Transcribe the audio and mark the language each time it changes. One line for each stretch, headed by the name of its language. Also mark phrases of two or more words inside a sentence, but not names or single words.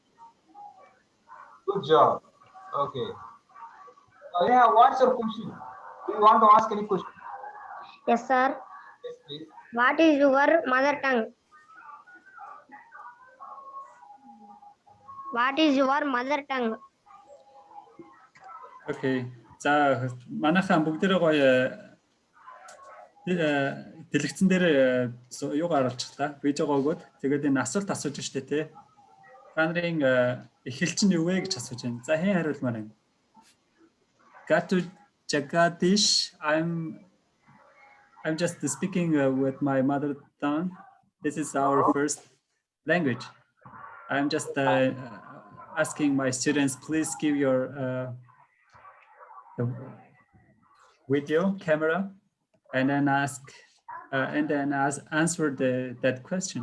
English: Good job. Okay. Yeah, what's your question? Do you want to ask any question? Yes, sir. Yes, please. What is your mother tongue? What is your mother tongue? Okay.
Mongolian: За манайхан бүгдээрээ гоё дэлгэцэн дээр юу гаргаж та видеого өгөөд тэгээд энэ асуулт асууж штэ тий. Та нарын эхэлч нь юу вэ гэж асууж байна. За хэн хариулмаар байна?
English: Gatu Jagadish, I'm just speaking with my mother tongue. This is our first language. I'm just asking my students, please give your video camera and then answer that question.